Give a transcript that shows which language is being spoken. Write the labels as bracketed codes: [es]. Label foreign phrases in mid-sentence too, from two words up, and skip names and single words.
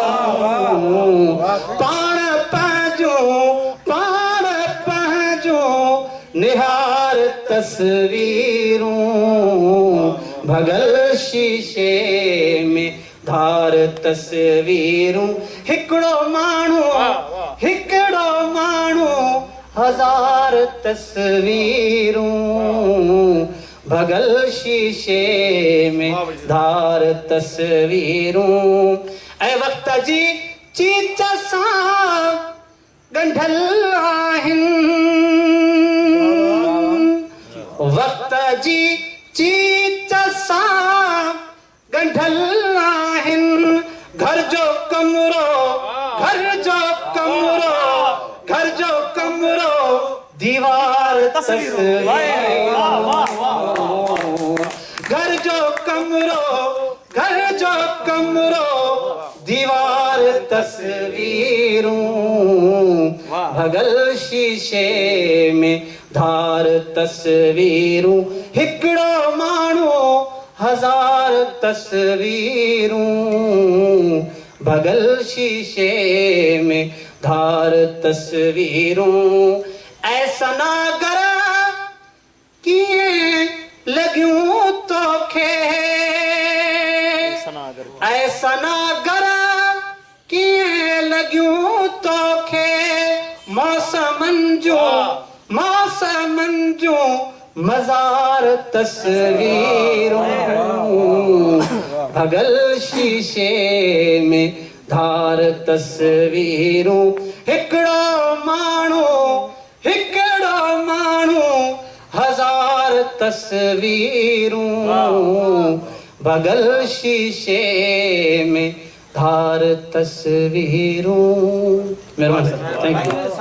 [sd] पाण पंहिंजो निहार तस्वीरों। भगल शीशे में धार तस्वीरों। हिकड़ो माण्हू हजार तस्वीरों। भगल शीशे में धार तस्वीरों। ऐ वक्त जी चीच सां गंढल आहिन। वक्त जी चीच सां गंढल आहिन। घर जो कमरो दीवार तस्वीरों। घर जो कमरो दीवार तस्वीरों। भगल शीशे में धार तस्वीरों। हिकड़ो माण्हू हजार तस्वीरों। भगल शीशे में धार तस्वीरों। ऐसा नागर किए लगियूं तोखे। ऐसा नागर किए लगियूं तोखे। मौसमन जो मजार तस्वीरों। भगल शीशे में धार तस्वीरों। हिकड़ो माण्हू हजार तस्वीरों। भगल शीशे में धार तस्वीरों। मेहरबानी, [en] thank you.